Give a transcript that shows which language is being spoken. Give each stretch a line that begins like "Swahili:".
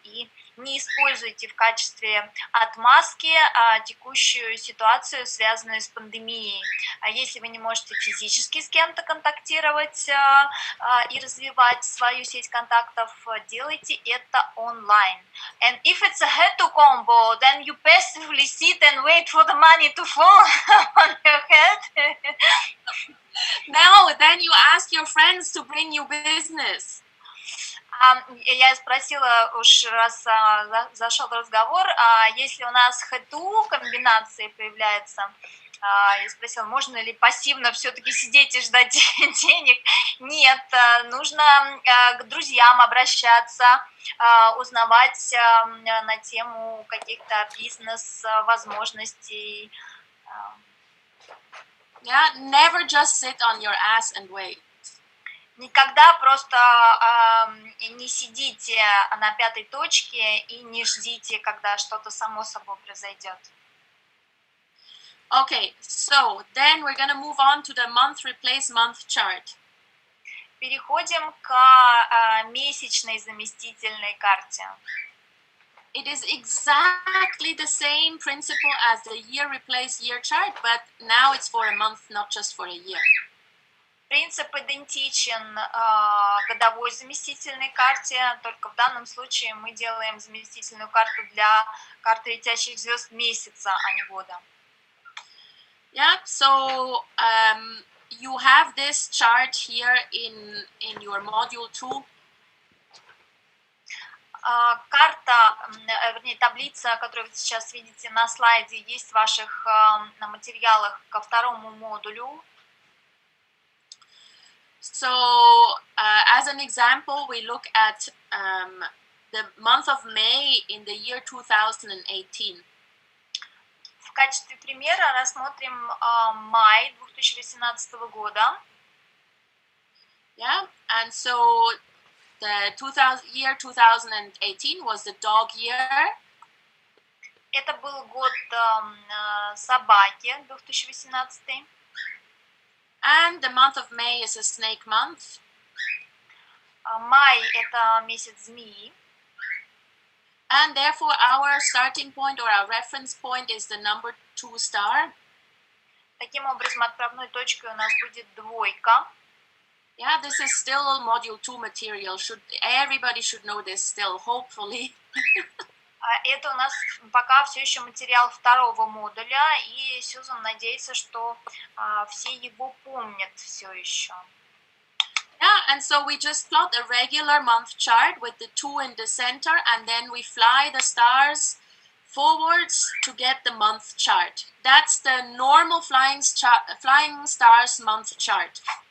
Russian: И не используйте в качестве отмазки текущую ситуацию, связанную с пандемией. Если вы не можете физически с кем-то контактировать и развивать свою сеть контактов, делайте это онлайн.
English: And if it's a head-to combo, then you passively sit and wait for the money to fall on your head. No, then you ask your friends to bring you business.
Russian: Я спросила, уж раз зашел разговор, если у нас хэту комбинации появляется, я спросила, можно ли пассивно все-таки сидеть и ждать денег? Нет, нужно к друзьям обращаться, узнавать на тему каких-то бизнес-возможностей.
English: Yeah, never just sit on your ass and wait.
Russian: Никогда просто не сидите на пятой точке и не ждите, когда что-то само собой произойдет.
English: Okay, so then we're going to move on to the month replace month chart.
Russian: Переходим к месячной заместительной карте.
English: It is exactly the same principle as the year replace year chart, but now it's for a month, not just for a year.
Russian: Принцип идентичен годовой заместительной карте, только в данном случае мы делаем заместительную карту для карты летящих звезд месяца, а не года.
English: Yeah, so you have this chart here in your module 2.
Russian: Карта, вернее, таблица, которую вы сейчас видите на слайде, есть в ваших материалах ко второму модулю.
English: So, as an example, we look at the month of May in the year 2018.
Russian: В качестве примера рассмотрим май 2018 года.
English: Yeah, and so the year 2018 was the dog year.
Russian: Это был год собаки 2018.
English: And the month of May is a snake month.
Russian: Май – это месяц змеи.
English: And therefore our starting point or our reference point is the number 2 star.
Russian: Таким образом, отправной точкой у нас будет двойка.
English: Yeah, this is still module 2 material. Everybody should know this still, hopefully.
Russian: Это у нас пока все еще материал второго модуля, и Сьюзан надеется, что все его помнят все еще.
English: Yeah, and so we just plot a regular month chart with the 2 in the center, and then we fly the stars forwards to get the month chart. That's the normal flying stars month chart.